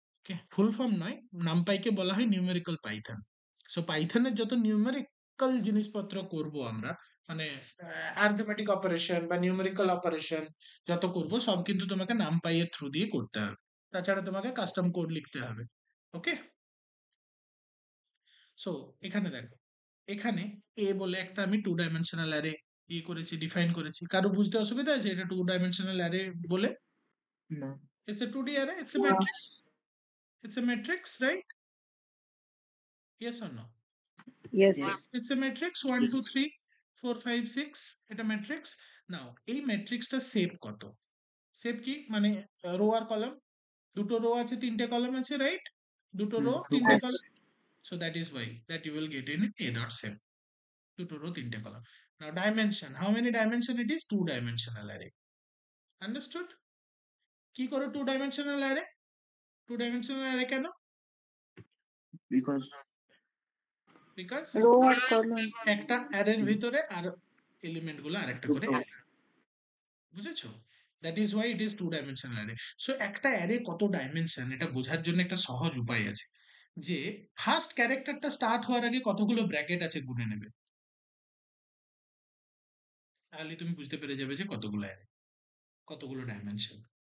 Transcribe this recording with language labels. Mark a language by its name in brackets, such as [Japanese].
[Bangla] ওকে, full form নয়, নামপাইকে বলা হয় নিউমেরিক্যাল পাইথন। সো পাইথনের যত নিউমেরিক্যাল জিনিসপত্র করব আমরা, মানে অ্যারিথমেটিক অপারেশন বা নিউমেরিক্যাল অপারেশন যত করব সব কিন্তু তোমাকে নামপাই এর থ্রু দিয়ে করতে হবে, তাছাড়া তোমাকে কাস্টম কোড লিখতে হবে। ওকে, সো এখানে দেখো, এখানে এ বলে একটা আমি 2 ডাইমেনশনাল অ্যারে করেছি, ডিফাইন করেছি। কারো বুঝতে অসুবিধা আছে এটা 2 ডাইমেনশনাল অ্যারে বলে? না [English] It's a 2D array, it's a matrix, it's a matrix, right? Yes or no? Yes. Yes. It's a matrix 1 2 3 4 5 6, এটা matrix। [Bangla] নাও এই ম্যাট্রিক্সটা সেভ কত? সেভ কি মানে রো আর কলাম, দুটো রো আছে তিনটে কলাম আছে, রাইট? দুটো রো তিনটে [English] Yes. Column, so that is why that you will get in a dot save, [Bangla] দুটো রো তিনটে column. [English] Now dimension, how many dimension it is? 2 dimensional array, understood? [Bangla] কি করে 2 dimensional array? 2 dimensional array কেন? [English] Because because Row আর column. [Bangla] একটা অ্যারের ভিতরে আর element গুলো আরেকটা করে দুটো। অ্যারে, বুঝেছো? [English] That is why it is 2 dimensional array. [Bangla] So একটা অ্যারে কত ডাইমেনশন এটা বোঝার জন্য একটা সহজ উপায় আছে, যে ফার্স্ট ক্যারেক্টারটা স্টার্ট হওয়ার আগে কতগুলো ব্র্যাকেট আছে গুনে নেবে, তাহলে তুমি বুঝতে পেরে যাবে যে কতগুলো অ্যারে, কতগুলো ডাইমেনশন।